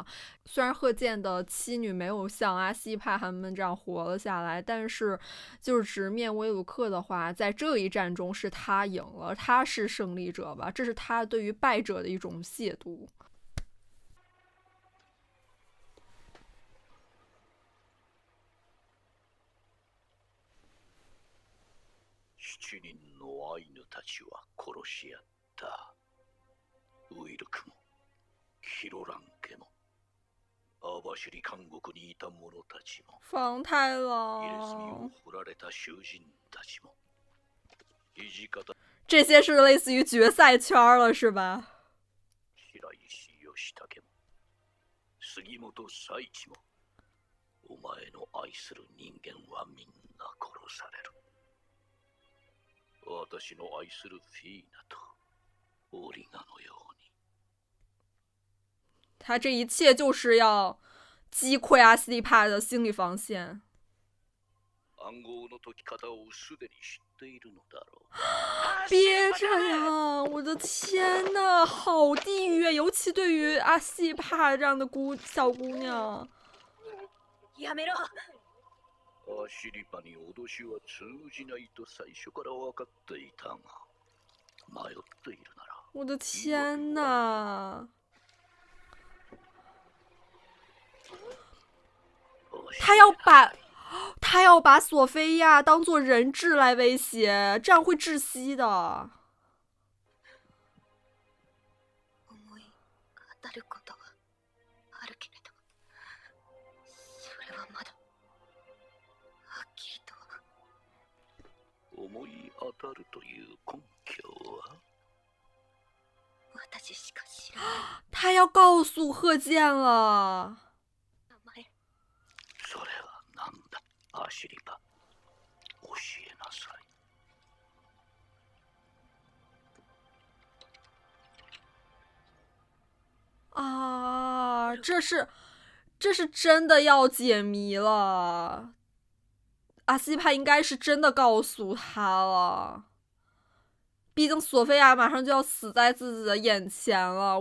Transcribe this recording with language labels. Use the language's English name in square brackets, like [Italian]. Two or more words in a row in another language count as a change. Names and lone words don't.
[Chinese] 虽然贺建的妻女没有像阿西帕他们这样活了下来，但是就是直面威鲁克的话，在这一战中是他赢了，他是胜利者吧，这是他对于败者的一种亵渎。 [Japanese] 7人のアイヌたちは殺し合った。ウイルクもヒロラン家も網走監獄にいた者たちも方太入れ墨を郎，振られた囚人たちも土方 [Chinese] 这些是类似于决赛圈了，是吧？ [Japanese] 白石義武も杉本佐一もお前の愛する人間はみんな殺される。私の愛するフィーナとオリガのように。 [Chinese] 他这一切就是要击溃阿西利帕的心理防线。 [Japanese] 暗号の解き方をすでに知っているのだろう。 [Chinese] 别这样，我的天呐，好地狱啊！尤其对于阿西帕这样的小姑娘。 [Japanese] やめろ。アシリパに脅しは通じないと最初から分かっていたが、迷っているなら。 [Chinese] 我的天呐！他要把索菲亚当做人质来威胁，这样会窒息的。 [Japanese] 思い当たることはあるけれど、それはまだはっきりと。思い当たるという根拠は？私しか知らない。 [Chinese] 他要告诉贺建了。 [Japanese] 名前。それは何だ？アシリパ、教えなさい。 [Chinese] 啊，这是真的要解谜了。阿西帕应该是真的告诉他了，毕竟索菲亚马上就要死在自己的眼前了。